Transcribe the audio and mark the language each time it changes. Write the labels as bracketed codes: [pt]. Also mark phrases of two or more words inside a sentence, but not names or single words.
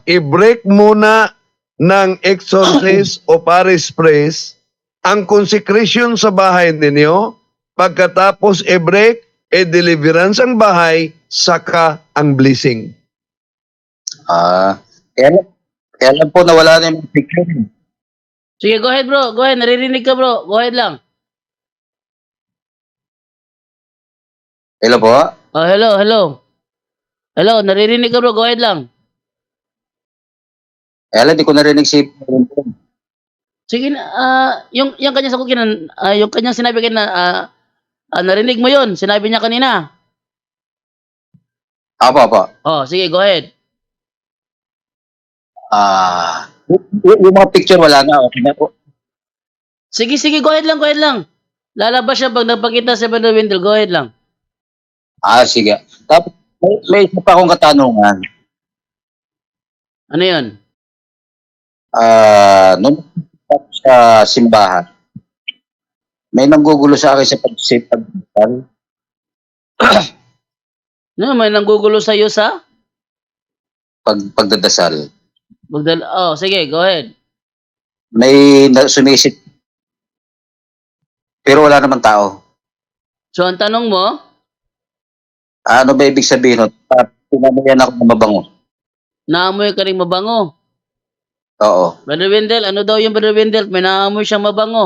[tl] i-break muna ng exorcist o parish priest ang consecration sa bahay ninyo, pagkatapos i-break, deliverance ang bahay, saka ang blessing. Kaya lang po nawala na yung picture. Sige, [en] go ahead bro. Go ahead, [tl] naririnig ka bro. [en] Go ahead [tl] lang. Hello po? Hello, hello. Hello, naririnig ka bro. [en] Go ahead [tl] lang. Kaya lang, di ko narinig si Sige na, yung kanyang sagot yung kanyang sinabi kayo narinig mo yun. Sinabi niya kanina. Apo. Oh, sige, [en] go ahead. [tl] Yung mga picture wala na. Okay na po. Sige, [en] go ahead [tl] lang, [en] go ahead [tl] lang. Lalabas siya pag napakita sa Brother Wendell. [en] Go ahead [tl] lang. Sige. Tapos, may isa pa akong katanungan. Ano yun? Nung sa simbahan, may nanggugulo sa akin sa pagdasal. No, may nanggugulo sa iyo sa? Pagdadasal. Sige, [en] go ahead. [tl] May sumisit. Pero wala naman tao. So, ang tanong mo, Ano ba ibig sabihin nun? Pinamayan ako ng mabango. naamoy ka rin mabango. Oo. Brother Wendell, ano daw yung Brother Wendell? May naamoy siyang mabango.